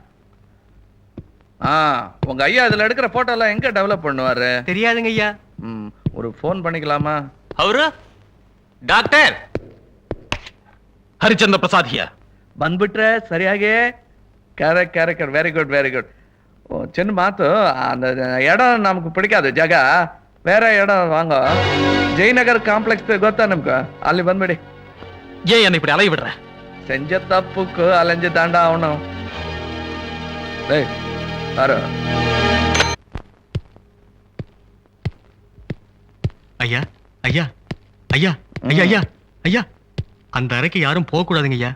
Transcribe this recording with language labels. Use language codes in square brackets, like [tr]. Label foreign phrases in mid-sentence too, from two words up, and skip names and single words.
[ta] உங்க ஐயா இதுல எடுக்கிற போட்டோ எல்லாம் எங்க டெவலப் பண்ணுவாரு? தெரியாதுங்க ஐயா. ஒரு போன் பண்ணிக்கலாமா? அவரு டாக்டர் ಹರಿಚಂದ್ರ ಪ್ರಸಾದ್ ಹಿಯರ್. [kn] ಬಂದ್ಬಿಟ್ರೆ ಸರಿಯಾಗಿ. [en] character very good very good. [ta] சின்ன மாத்து. அந்த இடம் நமக்கு பிடிக்காது ஜாಗ. வேற இடம் வாங்க. ஜெயநகர் காம்ப்ளெக்ஸ் [kn] ಗೊತ್ತಾ ನಮ್ಗೆ? ಅಲ್ಲಿ ಬಂದ್ಬಿಡಿ. [ta] ஏன் என்ன இப்படி அலைய விடுற? செஞ்ச தப்புக்கு அலைஞ்சு தாண்டா ஆகணும். டேய் பாரு. ஐயா ஐயா ஐயா ஐயா ஐயா ஐயா, அந்த அறைக்கு யாரும் போக கூடாதுங்க ஐயா.